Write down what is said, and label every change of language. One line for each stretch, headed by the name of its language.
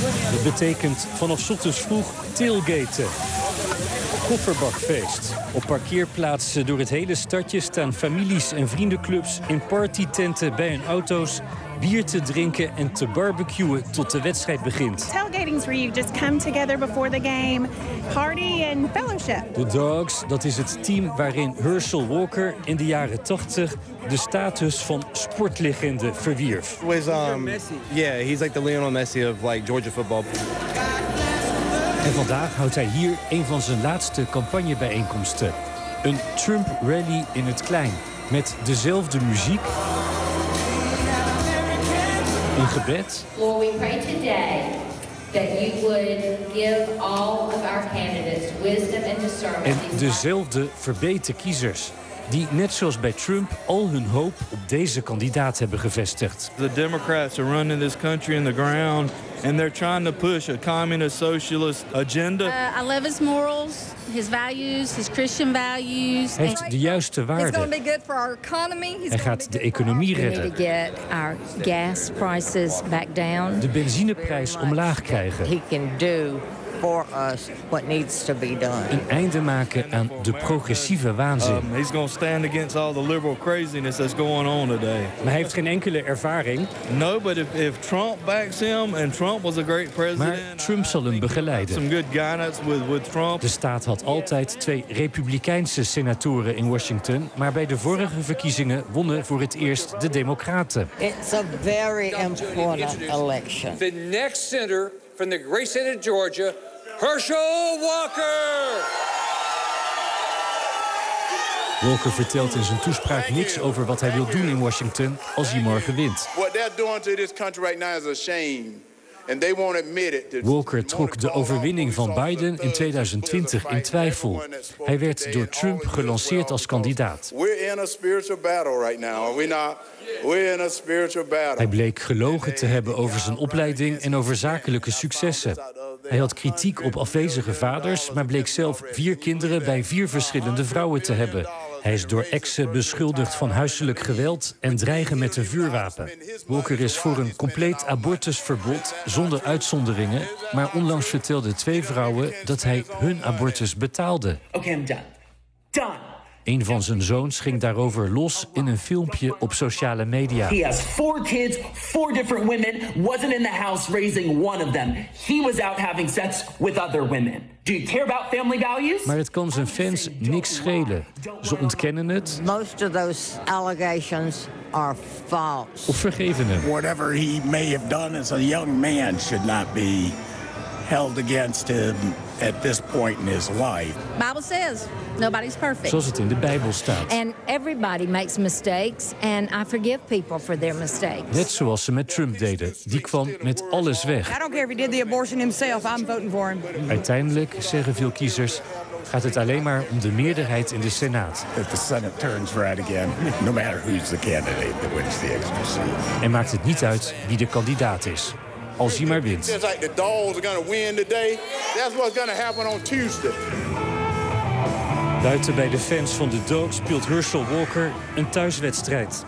Dutch: Dat betekent vanaf 's ochtends vroeg tailgaten. Kofferbakfeest. Op parkeerplaatsen door het hele stadje staan families en vriendenclubs in partytenten bij hun auto's bier te drinken en te barbecuen tot de wedstrijd begint.
English: Tailgating is where you just come together before the game, party and fellowship.
Dutch: De Dogs, dat is het team waarin Herschel Walker in de jaren 80 de status van sportlegende verwierf.
English: Was he's like the Lionel Messi of like Georgia football.
Dutch: En vandaag houdt hij hier een van zijn laatste campagnebijeenkomsten. Een Trump rally in het klein met dezelfde muziek. Een gebed.
English: Lord, we pray today that you would give all of our candidates wisdom and discernment.
Dutch: En dezelfde verbeten kiezers die net zoals bij Trump al hun hoop op deze kandidaat hebben gevestigd.
English: The Democrats are running this country in the ground and they're trying to push a communist socialist agenda. I love his morals, his values, his Christian values.
Dutch: Hij heeft de juiste waarden.
English: He's going to be good for our economy.
Dutch: Hij gaat de economie redden.
English: We need to get our gas prices back down.
Dutch: De benzineprijs omlaag krijgen.
English: He can do for us what needs to be done.
Dutch: Een einde maken aan de progressieve waanzin.
English: He's going to stand against all the liberal craziness that's going on today.
Dutch: Maar hij heeft geen enkele ervaring.
English: No, but if Trump backs him and Trump was a great president.
Dutch: Maar Trump zal hem begeleiden.
English: Some good guidance with Trump.
Dutch: De staat had altijd twee republikeinse senatoren in Washington, maar bij de vorige verkiezingen wonnen voor het eerst de Democraten.
English: It's a very important election. The next senator from the great state of Georgia, Herschel Walker.
Dutch: Walker vertelt in zijn toespraak niks over wat hij wil doen in Washington als hij morgen wint.
English: What they're doing to this country right now is a shame. And they won't admit it.
Dutch: Walker trok de overwinning van Biden in 2020 in twijfel. Hij werd door Trump gelanceerd als kandidaat.
English: We're in a spiritual battle right now, are we not? We're in a spiritual battle.
Dutch: Hij bleek gelogen te hebben over zijn opleiding en over zakelijke successen. Hij had kritiek op afwezige vaders, maar bleek zelf 4 kinderen bij 4 verschillende vrouwen te hebben. Hij is door exen beschuldigd van huiselijk geweld en dreigen met een vuurwapen. Walker is voor een compleet abortusverbod zonder uitzonderingen, maar onlangs vertelden 2 vrouwen dat hij hun abortus betaalde.
English: Oké, I'm done. Done.
Dutch: Een van zijn zoons ging daarover los in een filmpje op sociale media.
English: He has 4 kids, 4 different women, wasn't in the house raising one of them. He was out having sex with other women. Do you care about family values?
Dutch: Maar het kan zijn fans niks schelen. Ze ontkennen het.
English: Most of those allegations are false.
Dutch: Of vergeven hem.
English: Whatever he may have done as a young man should not be held against him at this point in his life. Bible says nobody's perfect.
Dutch: Zoals het in de Bijbel staat.
English: And everybody makes mistakes and I forgive people for their mistakes.
Dutch: Net zoals ze met Trump deden. Die kwam met alles weg.
English: I don't care if he did the abortion himself. I'm voting for him.
Dutch: Uiteindelijk, zeggen veel kiezers, gaat het alleen maar om de meerderheid in de Senaat.
English: If the Senate turns right again, no matter who's the candidate that wins the extra seat.
Dutch: En maakt het niet uit wie de kandidaat is. Als hij maar wint.
English: It's like the dolls are gonna win today. That's what's gonna happen on Tuesday.
Dutch: Buiten bij de fans van de Dogs speelt Herschel Walker een thuiswedstrijd.